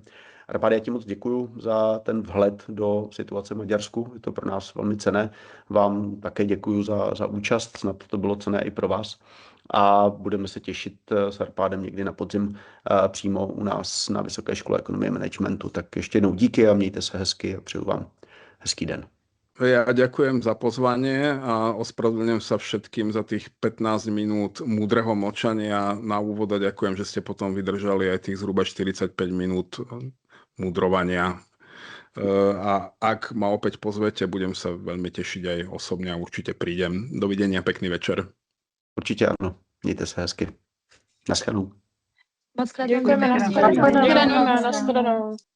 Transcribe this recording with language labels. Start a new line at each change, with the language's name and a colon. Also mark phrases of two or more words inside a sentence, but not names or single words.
Czech: Arpáde, já ti moc děkuju za ten vhled do situace v Maďarsku, je to pro nás velmi cenné. Vám také děkuju za účast, snad to bylo cenné i pro vás. A budeme se těšit s Arpádem někdy na podzim přímo u nás na Vysoké škole ekonomie a managementu. Tak ještě jednou díky a mějte se hezky a přeju vám hezký den.
Slovak: Ja ďakujem za pozvanie a ospravedlňujem sa všetkým za tých 15 minút múdreho mlčania na úvod a ďakujem, že ste potom vydržali aj tých zhruba 45 minút múdrovania. A ak ma opäť pozvete, budem sa veľmi tešiť aj osobne a určite prídem. Dovidenia, pekný večer.
Czech: Určitě ano, mějte se hezky. Naschledanou. Moc krát děkujeme, nashledanou.